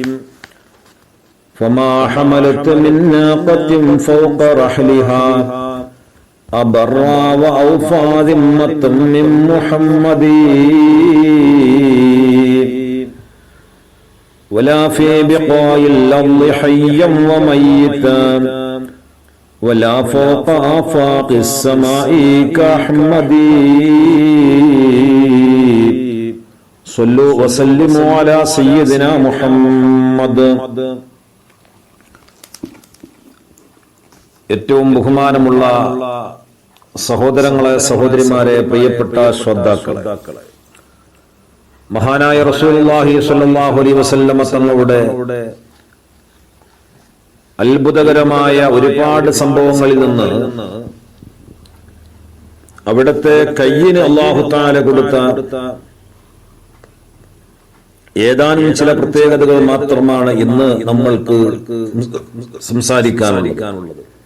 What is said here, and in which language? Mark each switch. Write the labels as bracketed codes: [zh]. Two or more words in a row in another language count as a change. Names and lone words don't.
[ar] فما حملت من ناقة فوق رحلها أبرا وأوفى ذمة من محمد، ولا في بقاع الأرض حيا وميتا، ولا فوق آفاق السماء كأحمد. صلوا وسلموا على سيدنا محمد. [ml] ഏറ്റവും ബഹുമാനമുള്ള സഹോദരങ്ങളെ, സഹോദരിമാരെ, പ്രിയപ്പെട്ട ശ്രോതാക്കളെ, മഹാനായ [ar] رسول الله صلى الله عليه وسلم [ml] തങ്ങളുടെ അത്ഭുതകരമായ ഒരുപാട് സംഭവങ്ങളിൽ നിന്ന് അവിടുത്തെ കയ്യിന് [ar] الله تعالى [ml] കൊടുത്ത ഏതാനും ചില പ്രത്യേകതകൾ മാത്രമാണ് ഇന്ന് നമ്മൾക്ക് സംസാരിക്കാനുള്ളത്.